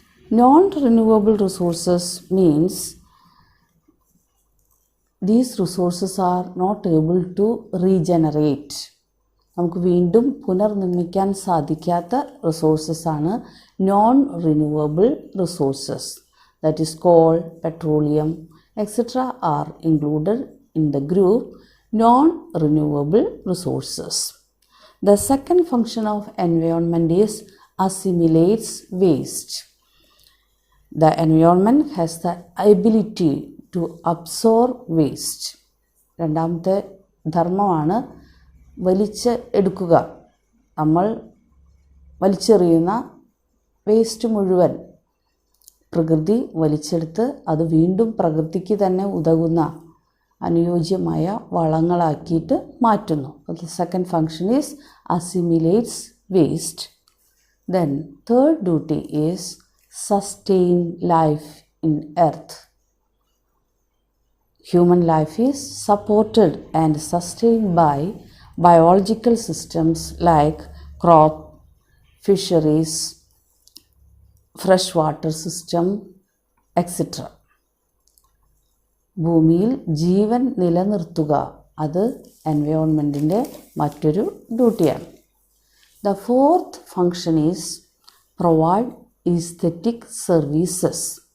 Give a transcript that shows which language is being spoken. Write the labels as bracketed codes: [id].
[en] Non-renewable resources means these resources are not able to regenerate. [ml] നമുക്ക് വീണ്ടും പുനർനിർമ്മിക്കാൻ സാധിക്കാത്ത റിസോഴ്സസ് ആണ് non renewable resources. [en] That is coal, petroleum, etcetera are included in the group non renewable resources. The second function of environment is assimilates waste. The environment has the ability to absorb waste. [ml] രണ്ടാമത്തെ ധർമ്മമാണ് വലിച്ച് എടുക്കുക. നമ്മൾ വലിച്ചെറിയുന്ന waste മുഴുവൻ പ്രകൃതി വലിച്ചെടുത്ത് അത് വീണ്ടും പ്രകൃതിക്ക് തന്നെ ഉതകുന്ന അനുയോജ്യമായ വളങ്ങളാക്കിയിട്ട് മാറ്റുന്നു. [en] The second function is assimilates waste. Then third duty is sustain life in earth. Human life is supported and sustained by biological systems like crop, fisheries, freshwater system, etc. [ml] ഭൂമിയിൽ ജീവൻ നിലനിർത്തുക, അത് എൻവയോൺമെൻറ്റിൻ്റെ മറ്റൊരു ഡ്യൂട്ടിയാണ്. [en] The fourth function is provide aesthetic services.